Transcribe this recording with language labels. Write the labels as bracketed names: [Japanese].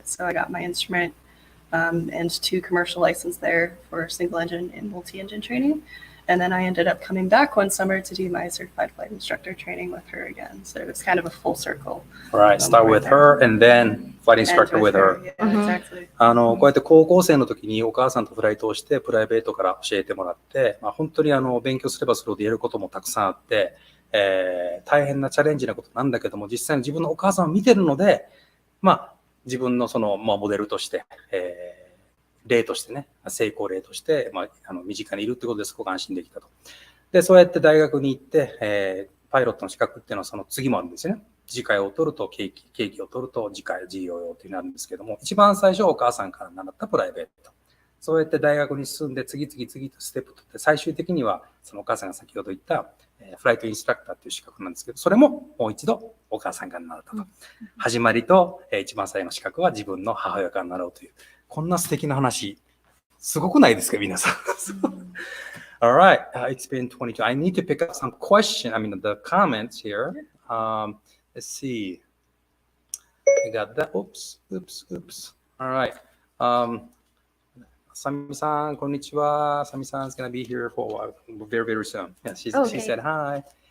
[English] So I got my instrument and 2 commercial license there for single engine and multi-engine training. And then I ended up coming back one summer to do my certified flight instructor training with her again. So it was kind of a full circle. All right, start with her and then flight instructor with her. Yeah, exactly. [Japanese] こうやって高校生の時にお母さんとフライトをしてプライベートから教えてもらって、本当に勉強すればするほどやることもたくさんあって、大変なチャレンジなことなんだけども、実際に自分のお母さんを見てるので、自分のその、モデルとして、例としてね、成功例として、身近にいるってことですごく安心できたと。で、そうやって大学に行って、パイロットの資格っていうのはその次もあるんですよね。次回を取ると経験を取ると次回事業用ってなるんですけども、一番最初はお母さんから習ったプライベート。そうやって大学に進んで次々とステップ取って、最終的にはそのお母さんが先ほど言ったフライトインストラクターっていう資格なんですけど、それももう一度お母さんから習ったと。始まりと一番最後の資格は自分の母親から習うという。こんな素敵な話、すごくないですか、皆さん。 [English] All right, it's been 22. I need to pick up some questions. I mean, the comments here. Let's see. I got that. Oops. All right. [Japanese] サミさん、こんにちは。 [English] サミさん is going to be here for a while, very, very soon. Yeah, she said hi.